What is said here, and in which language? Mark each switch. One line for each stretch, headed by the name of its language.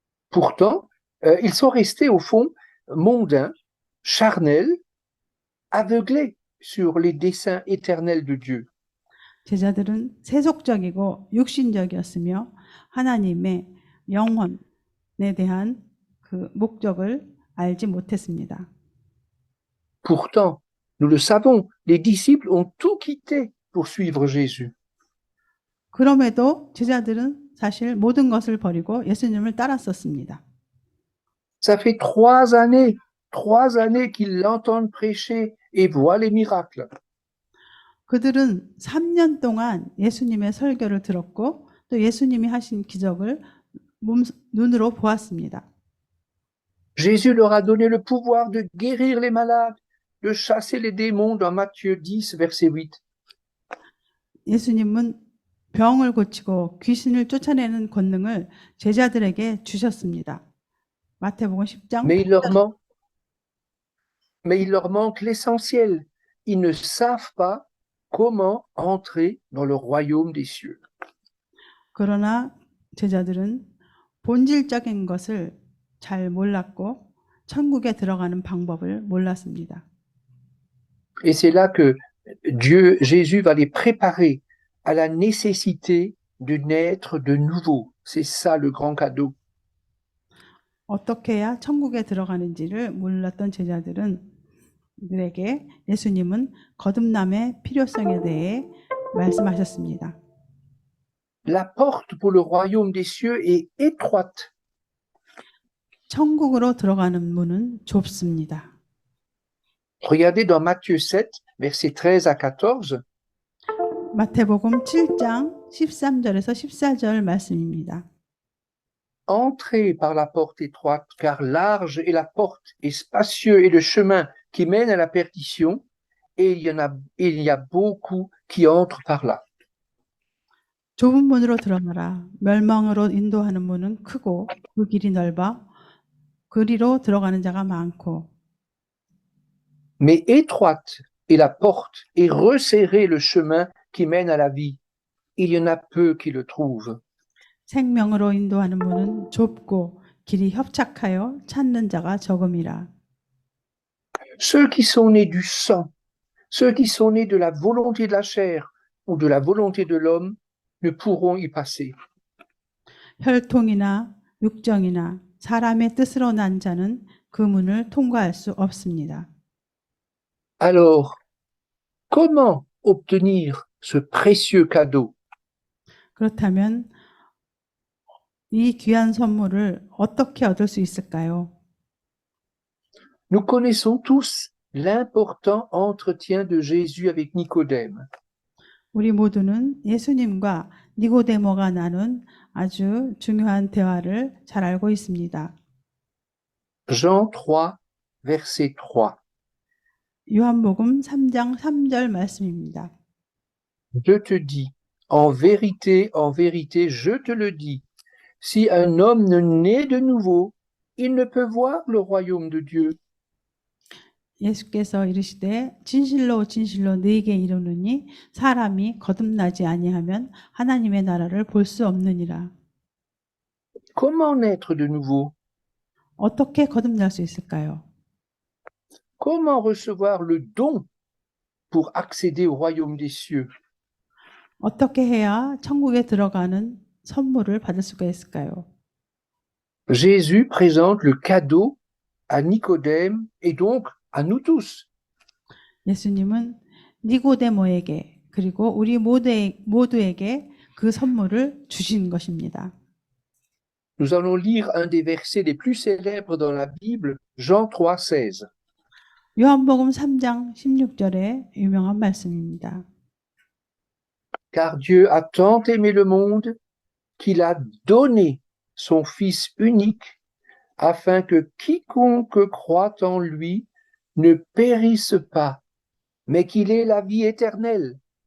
French: Pourtant, ils sont restés au fond mondains, charnels, aveuglés sur les desseins éternels de Dieu.
Korean: 제자들은 세속적이고 육신적이었으며 하나님의 영혼에 대한 그 목적을 알지 못했습니다.
French: Pourtant, nous le savons, les disciples ont tout quitté pour suivre Jésus.
Korean: 그럼에도 제자들은 사실 모든 것을 버리고 예수님을 따랐었습니다.
French: Ça fait 3 années qu'ils l'entendent prêcher et voient les miracles.
Korean: 그들은 3년 동안 예수님의 설교를 들었고 또 예수님이 하신 기적을 눈으로 보았습니다.
French: Jésus leur a donné le pouvoir de guérir les malades, de chasser les démons dans Matthieu 10, verset 8.
Korean: 예수님은 병을 고치고 귀신을 쫓아내는 권능을 제자들에게 주셨습니다. 마태복음 10장.
French: Mais il leur manque l'essentiel. Ils ne savent pas comment entrer dans le royaume des cieux.
Korean: 그러나 제자들은 본질적인 것을 잘 몰랐고 천국에 들어가는 방법을 몰랐습니다.
French: Et c'est là que Jésus va les préparer à la nécessité de naître de nouveau. C'est ça le grand cadeau.
Korean: 어떻게 해야 천국에 들어가는지를 몰랐던 제자들에게 예수님은 거듭남의 필요성에 대해 말씀하셨습니다.
French: La porte pour le royaume des cieux est étroite.
Korean: 천국으로 들어가는 문은 좁습니다.
French: Regardez dans Matthieu 7, versets 13 à 14.
Korean: 마태복음 7장 13절에서 14절 말씀입니다.
French: Entrez par la porte étroite, car large est la porte et spacieux est le chemin qui mène à la perdition, et il y a beaucoup qui entrent par là.
Korean: 좁은 문으로 들어가라. 멸망으로 인도하는 문은 크고 그 길이 넓어 그리로 들어가는 자가 많고.
French: Mais étroite est la porte et resserré le chemin qui mène à la vie. Il y en a peu qui le trouvent.
Korean: 생명으로 인도하는 문은 좁고 길이 협착하여 찾는 자가 적음이라.
French: Ceux qui sont nés du sang, ceux qui sont nés de la volonté de la chair ou de la volonté de l'homme, ne pourront y passer.
Korean: 혈통이나 육정이나 사람의 뜻으로 난 자는 그 문을 통과할 수 없습니다.
French: Alors, comment obtenir ce précieux cadeau?
Korean: 그렇다면 이 귀한 선물을 어떻게 얻을 수 있을까요?
French: Nous connaissons tous l'important entretien de Jésus avec Nicodème.
Korean: 우리 모두는 예수님과 니고데모가 나눈 아주 중요한 대화를 잘 알고 있습니다.
French: Jean 3, verset 3.
Korean: 요한복음 3장 3절 말씀입니다.
French: Je te dis, en vérité, je te le dis, si un homme ne naît de nouveau, il ne peut voir le royaume de Dieu.
Korean: 예수께서 이르시되 진실로 진실로 너희에게 이르노니 사람이 거듭나지 아니하면 하나님의 나라를 볼 수 없느니라.
French: Comment naître de nouveau?
Korean: 어떻게 거듭날 수 있을까요?
French: comment recevoir le don pour accéder au royaume des cieux?
Korean: 어떻게 해야 천국에 들어가는 선물을 받을 수가 있을까요?
French: Jésus présente le cadeau à Nicodème et donc à nous tous.
Korean: 예수님은 니고데모에게 그리고 우리 모두에게 그 선물을 주신 것입니다.
French: Nous allons lire un des versets les plus célèbres dans la Bible, Jean 3,16.
Korean: 요한복음 3장 16절의 유명한 말씀입니다.
French: Car Dieu a tant aimé le monde qu'il a donné son Fils unique afin que quiconque croit en lui ne périsse pas, mais qu'il ait la vie éternelle.